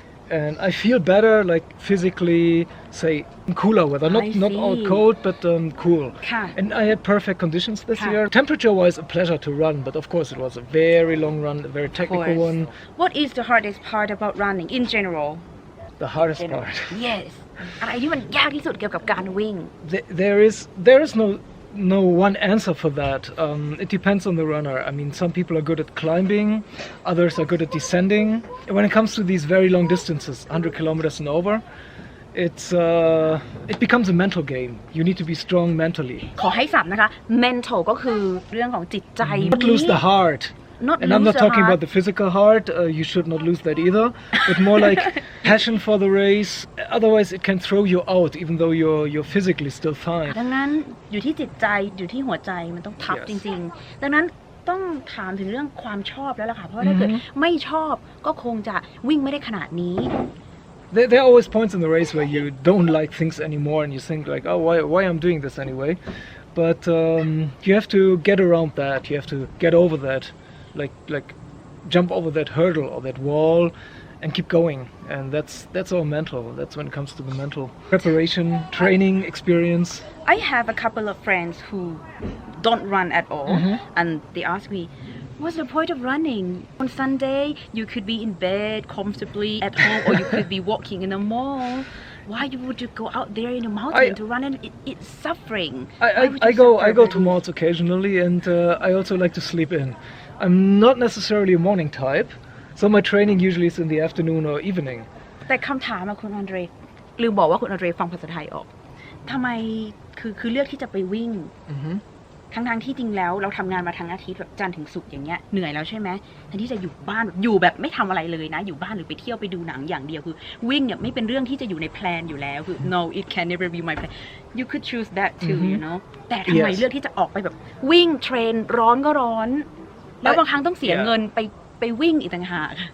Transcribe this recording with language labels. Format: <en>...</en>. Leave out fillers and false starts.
<en>And I feel better, like physically, say, in cooler weather, not all cold, but cool. And I had perfect conditions this year. Temperature-wise, a pleasure to run, but of course it was a very long run, a very technical one. What is the hardest part about running in general? The hardest part. Yes.</en> <th>อะไรที่มันยากที่สุดเกี่ยวกับการวิ่ง</th> <en>There is no one answer for that. It depends on the runner. I mean, some people are good at climbing, others are good at descending. When it comes to these very long distances, 100 kilometers and over, it becomes a mental game. You need to be strong mentally.</en> <th>ขอให้สับนะคะ mental ก็คือเรื่องของจิตใจ</th> <en>Not lose the heart. And I'm not talking about the physical heart. You should not lose that either. But more like passion for the race. Otherwise, it can throw you out, even though you're physically still fine.</en> <th>ดังนั้นอยู่ที่จิตใจอยู่ที่หัวใจมันต้องทับจริงๆดังนั้นต้องถามถึงเรื่องความชอบแล้วล่ะค่ะเพราะถ้าเกิดไม่ชอบก็คงจะวิ่งไม่ได้ขนาดนี้</th> <en>There are always points in the race where you don't like things anymore and you think like, oh, why I'm doing this anyway? But you have to get around that. You have to get over that. Like jump over that hurdle or that wall and keep going, and that's all mental. That's when it comes to the mental preparation, training, experience. I have a couple of friends who don't run at all, and they ask me, what's the point of running? On Sunday you could be in bed comfortably at home, or you could be walking in a mall. Why would you go out there in the mountain to run? And it's suffering. I go to malls occasionally, and I also like to sleep in. I'm not necessarily a morning type, so my training usually is in the afternoon or evening.</en> <th>แต่คำถามคุณอันเดรลืมบอกว่าคุณอันเดรฟังภาษาไทยออกทำไมคือเลือกที่จะไปวิ่งทั้งที่จริงแล้วเราทำงานมาทั้งอาทิตย์แบบจันทร์ถึงศุกร์อย่างเงี้ยเหนื่อยแล้วใช่ไหมแทนที่จะอยู่บ้านอยู่แบบไม่ทำอะไรเลยนะอยู่บ้านหรือไปเที่ยวไปดูหนังอย่างเดียวคือวิ่งเนี่ยไม่เป็นเรื่องที่จะอยู่ในแพลนอยู่แล้วคือ</th> <en>no it can never be my plan you could choose that too you know</en> <th>แต่ทำไมเลือกที่จะออกไปแบบวิ่งเทรนร้อนก็ร้อนแล้วบางครั้งต้องเสียเงินไปวิ่งอีกต่างหาก</th>